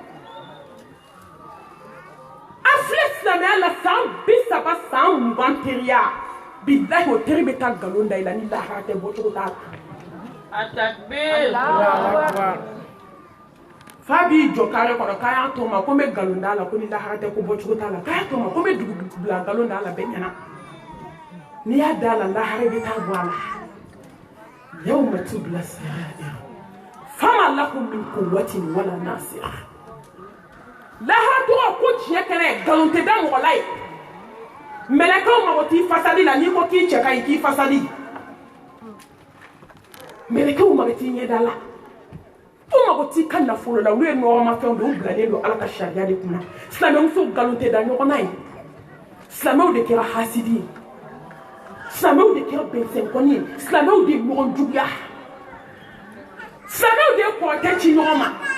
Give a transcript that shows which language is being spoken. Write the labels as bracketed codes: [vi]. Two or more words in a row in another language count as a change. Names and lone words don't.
[bm] an filɛ silamɛya la san 30 san 20 teriya bilahi o teri bɛ taa nkalon da i la ni lahara tɛ bɔcogo t'a la fa b'i jɔ kare kɔnɔ k'a y'a to ma ko n bɛ nkalon da la ko ni lahara tɛ ko bɔcogo t'a la k'a y'a to ma ko n bɛ dugu bila nkalon da la bɛɛ ɲɛna n'i y'a da la lahara bɛ taa bɔ a la [ar] يوم تبلى سرائر فما لكم من قوة ولا ناصر [bm] lahara tɔgɔ ko tiɲɛ kɛnɛ nkalon tɛ da mɔgɔ la ye mɛlɛkɛw mago t'i fasali la n'i ko k'i cɛ ka ɲi k'i fasali mɛlɛkɛw mago t'i ɲɛda la u mago t'i ka nafolo la olu ye nɔgɔmafɛnw de u bilalen don ala ka sariya de kunna silamɛmuso nkalon tɛ da ɲɔgɔn na ye silamɛw de kɛra hasidi ye silamɛw de kɛra bɛnsɛnkɔni ye silamɛw de ye ɲɔgɔn juguya silamɛw de ye kɔrɔkɛ ci ɲɔgɔn ma